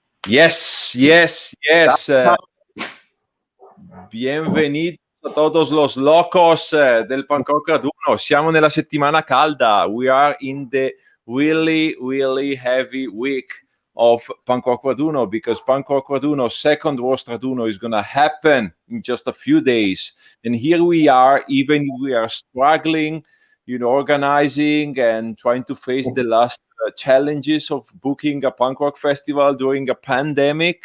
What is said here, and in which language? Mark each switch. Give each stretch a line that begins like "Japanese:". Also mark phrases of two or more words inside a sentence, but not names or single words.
English: Yes, yes, yes.
Spanish: Bienvenidos a todos los locos del Punk Rock Raduno.
Italian: Siamo nella settimana calda.
English: We are in the really, really heavy week of Punk Rock Raduno because Punk Rock Raduno, second worst Raduno, is going to happen in just a few days. And here we are, even we are struggling, organizing and trying to face the last challenges of booking a punk rock festival during a pandemic.